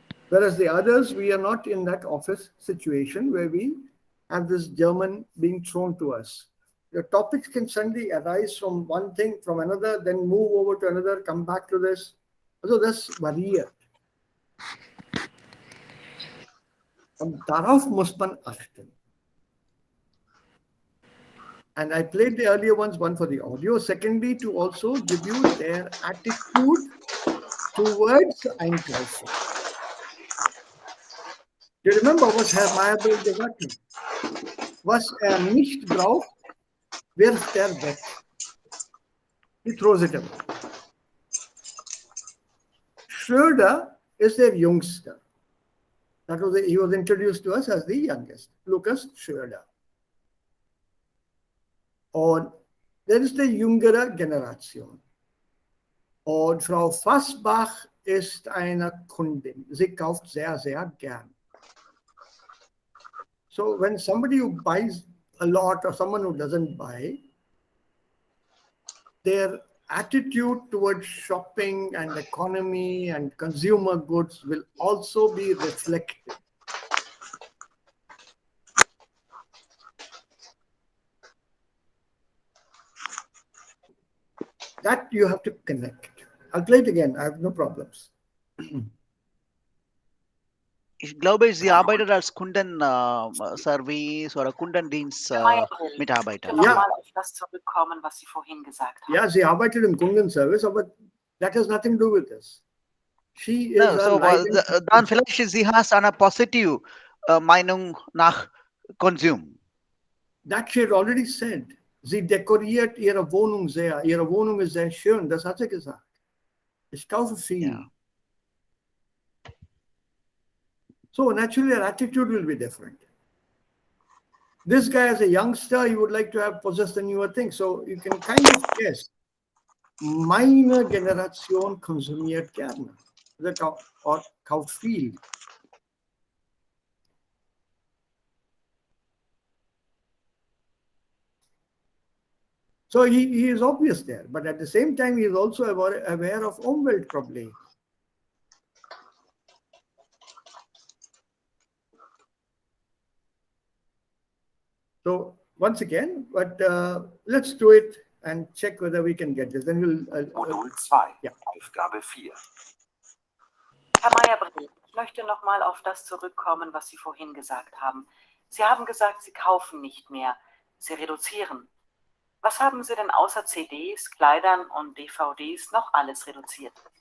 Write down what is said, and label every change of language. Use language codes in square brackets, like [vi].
[en] Whereas the others, we are not in that office situation where we have this German being thrown to us. The topics can suddenly arise from one thing, from another, then move over to another, come back to this. [de] Also, das variiert. Und darauf muss man achten. [en] And I played the earlier ones, one for the audio. Secondly, to also give you their attitude towards Einkaufen. Do you remember [de] was Herr Meyerbill gesagt hat? Was nicht braucht, wirft weg. [en] He throws it away. Schröder is their youngster. That was he was introduced to us as the youngest, Lukas Schröder. Und there is the [de] jüngere Generation. Und Frau Fassbach ist eine Kundin. Sie kauft sehr, sehr gern. [en] So when somebody who buys a lot or someone who doesn't buy, their attitude towards shopping and economy and consumer goods will also be reflected. That you have to connect. I'll play it again. I have no problems. [de] Ich glaube, sie arbeitet als Kundenservice oder Kundendienst-Mitarbeiter. Nochmal auf das zurückkommen, was Sie vorhin gesagt haben. Ja, sie arbeitet im Kundenservice, aber [en] that has nothing to do with this. She is [de] dann vielleicht sie hat eine positive Meinung nach Konsum. [en] That she had already said. [de] Sie dekoriert ihre Wohnung sehr. Ihre Wohnung ist sehr schön. Das hat sie gesagt. Ich kaufe viel. [en] Yeah. So naturally, her attitude will be different. This guy, as a youngster, he would like to have possessed a newer thing. So you can kind of guess. [de] Meine Generation konsumiert gerne. [en] Or [de] kauft viel. [en] So he is obvious there. But at the same time, he is also aware of Umweltprobleme. So once again, but let's do it and check whether we can get this. Then we'll. [de] Modul 2, ja. Aufgabe 4. Herr Meyerbrill, ich möchte nochmal auf das zurückkommen, was Sie vorhin gesagt haben. Sie haben gesagt, Sie kaufen nicht mehr, Sie reduzieren. Was haben Sie denn außer CDs, Kleidern und DVDs noch alles reduziert?